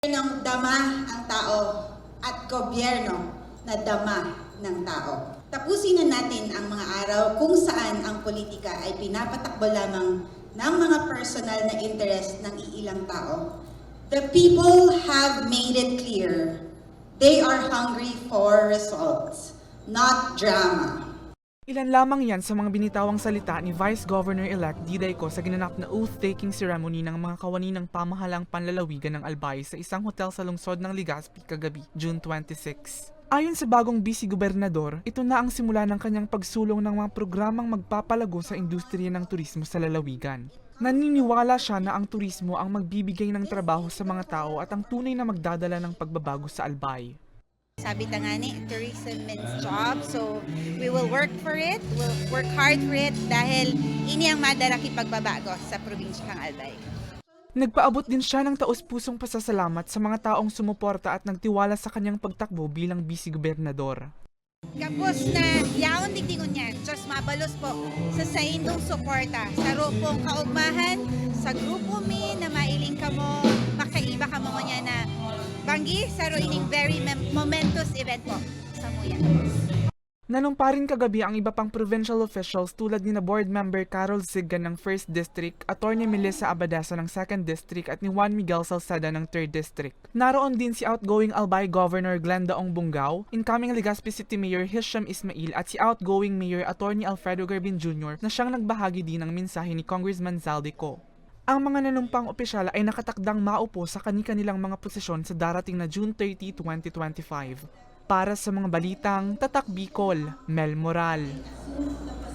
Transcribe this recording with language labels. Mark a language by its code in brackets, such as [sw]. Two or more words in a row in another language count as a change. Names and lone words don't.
[tl] Ng dama ang tao at gobyerno na dama ng tao. Tapusin na natin ang mga araw kung saan ang politika ay pinapatakbo lamang ng mga personal na interest ng iilang tao. [en] The people have made it clear they are hungry for results, not drama. [tl] Ilan lamang yan sa mga binitawang salita ni Vice Governor-elect Diday Co sa ginanap na [en] oath-taking ceremony [tl] ng mga kawani ng pamahalang panlalawigan ng Albay sa isang hotel sa lungsod ng Legazpi kagabi, June 26. Ayon sa bagong vice-gobernador, ito na ang simula ng kanyang pagsulong ng mga programang magpapalago sa industriya ng turismo sa lalawigan. Naniniwala siya na ang turismo ang magbibigay ng trabaho sa mga tao at ang tunay na magdadala ng pagbabago sa Albay. [bik] Sabi ta nga ni, [en] tourism means job. So, we will work for it. We'll work hard for it [bik] dahil ini ang madaraki pagbabago sa probinsya ng Albay. [tl] Nagpaabot din siya ng taos-pusong pasasalamat sa mga taong sumuporta at nagtiwala sa kanyang pagtakbo bilang vice-gobernador. [bik] Kapos na yaon digdingon niya, Diyos mabalos po sa indong suporta, sa rupong kaugmahan, sa grupo mi na mailing ka mo, makaiba ka mo niya na banggi sa ining [en] very momentous event [bik] po sa Muyan. [tl] Nanumpa rin kagabi ang iba pang provincial officials tulad ni na [en] board member [tl] Carol Siggan ng 1st District, Attorney Melissa Abadasa ng 2nd District at ni Juan Miguel Salceda ng 3rd District. Naroon din si outgoing Albay Governor Glenda Ong Bungao, incoming Legazpi City Mayor Hisham Ismail at si outgoing Mayor Attorney Alfredo Garbin Jr. na siyang nagbahagi din ng mensahe ni Congressman Zaldico. Ang mga nanumpang opisyal ay nakatakdang maupo sa kani-kanilang mga posisyon sa darating na June 30, 2025. Para sa mga balitang Tatak Bicol, Mel Moral.